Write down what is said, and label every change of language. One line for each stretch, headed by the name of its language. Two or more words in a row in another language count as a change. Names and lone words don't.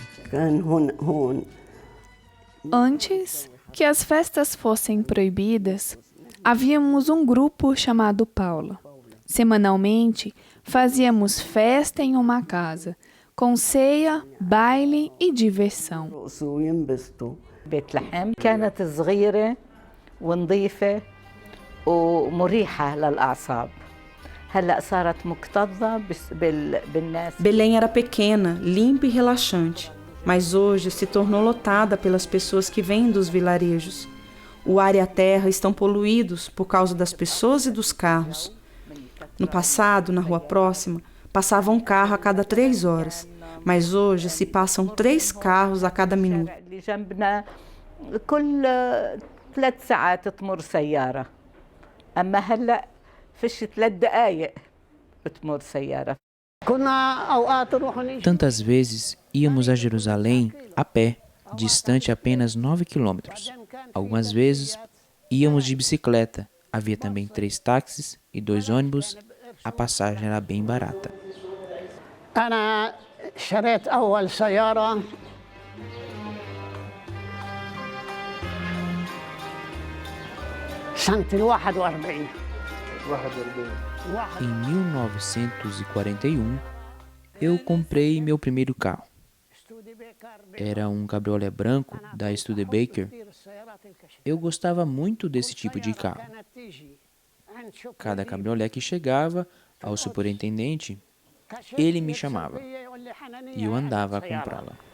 Portuguese: Antes que as festas fossem proibidas, havíamos um grupo chamado Paula. Semanalmente, fazíamos festa em uma casa, com ceia, baile e diversão.
Arabic: بيت لحم كانت صغيرة ونظيفة ومريحة للأعصاب. هلأ صارت مكتظة بالناس.
Portuguese: Belém era pequena, limpa e relaxante, mas hoje se tornou lotada pelas pessoas que vêm dos vilarejos. O ar e a terra estão poluídos por causa das pessoas e dos carros. No passado, na rua próxima, passava um carro a cada 3 horas, mas hoje se passam 3 carros a cada minuto.
Arabic: كل 3 ساعات تمر سيارة. أما هلأ فيش 3 دقايق بتمر سيارة.
Portuguese: Tantas vezes íamos a Jerusalém a pé, distante apenas 9 quilômetros. Algumas vezes íamos de bicicleta. Havia também 3 táxis e 2 ônibus. A passagem era bem barata.
Arabic: أنا شريت أول سيارة سنة 41.
Portuguese: Em 1941, eu comprei meu primeiro carro. Era um cabriolé branco da Studebaker. Eu gostava muito desse tipo de carro. Cada cabriolé que chegava ao superintendente, ele me chamava e eu andava a comprá-la.